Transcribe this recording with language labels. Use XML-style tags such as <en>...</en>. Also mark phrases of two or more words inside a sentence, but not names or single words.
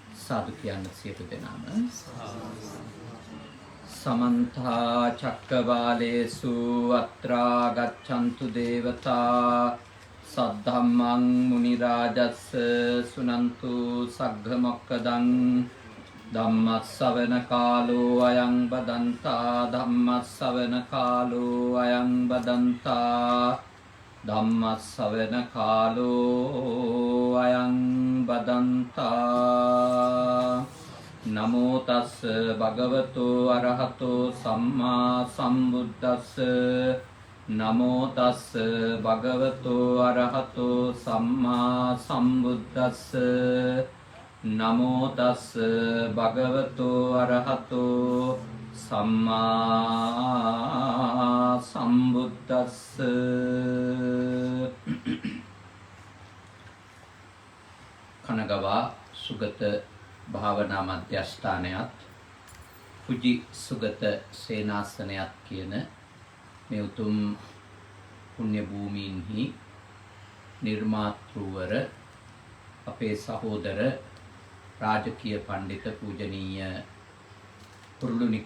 <si>සාදු කියන්න සියලු දෙනාම.</si> <pi>සමන්ත චක්කවාලේසු අත්‍රා ගච්ඡන්තු දේවතා සද්ධම්මං මුනි රාජස්ස සුනන්තු සග්ග මොක්ඛදං ධම්මස්සවන කාලෝ අයං බදන්තා ධම්මස්සවන කාලෝ අයං බදන්තා ධම්මස්සවන කාලෝ අයං බදන්තා නමෝ තස් භගවතු අරහතෝ සම්මා සම්බුද්දස්ස නමෝ තස් භගවතු අරහතෝ සම්මා සම්බුද්දස්ස නමෝ තස් භගවතු අරහතෝ සම්මා සම්බුද්දස්ස.</pi> <si>කනගවා සුගත භාවනා මධ්‍යස්ථානයත් පුජි සුගත සේනාසනයත් කියන මේ උතුම් පුණ්‍ය භූමීන්හි නිර්මාතෘවර අපේ සහෝදර රාජකීය පඬිත පූජනීය කුරුළුනික</si>